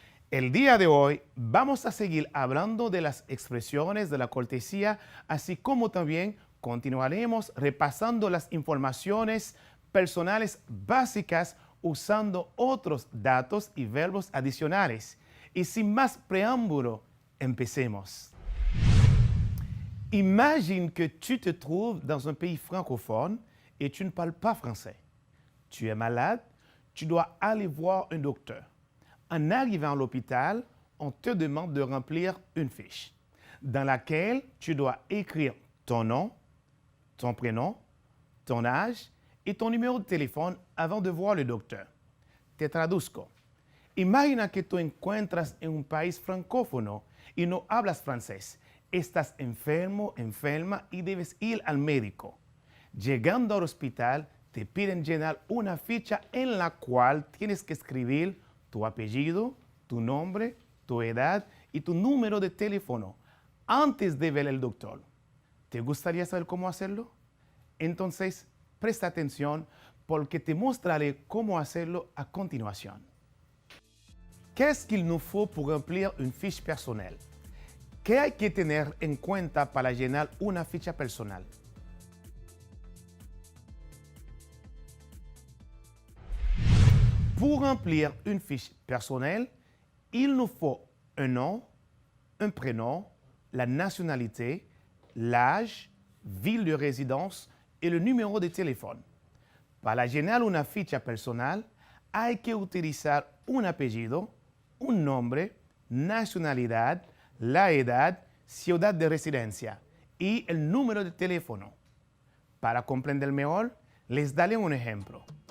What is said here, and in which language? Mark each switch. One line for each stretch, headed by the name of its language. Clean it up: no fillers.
Spanish: El día de hoy vamos a seguir hablando de las expresiones de la cortesía, así como también continuaremos repasando las informaciones personales básicas usando otros datos y verbos adicionales. Y sin más preámbulo, empecemos.
French: Imagine que tu te trouves dans un pays francophone et tu ne parles pas français. Tu es malade, tu dois aller voir un docteur. En arrivant à l'hôpital, on te demande de remplir une fiche dans laquelle tu dois écrire ton nom, ton prénom, ton âge y ton numéro de téléfono avant de voir le docteur.
Spanish: Te traduzco. Imagina que tú encuentras en un país francófono y no hablas francés. Estás enfermo, enferma y debes ir al médico. Llegando al hospital, te piden llenar una ficha en la cual tienes que escribir tu apellido, tu nombre, tu edad y tu número de teléfono antes de ver al doctor. ¿Te gustaría saber cómo hacerlo? Entonces, presta atención porque te mostraré cómo hacerlo a continuación.
French: Qu'est-ce qu'il nous faut pour remplir une fiche personnelle?
Spanish: ¿Qué hay que tener en cuenta para llenar una ficha personal?
French: Pour remplir une fiche personnelle, il nous faut un nom, un prénom, la nationalité, l'âge, ville de résidence
Spanish: y el número de teléfono. Para llenar una ficha personal, hay que utilizar un apellido, un nombre, nacionalidad, la edad, ciudad de residencia y el número de teléfono. Para comprender mejor, les daré un ejemplo.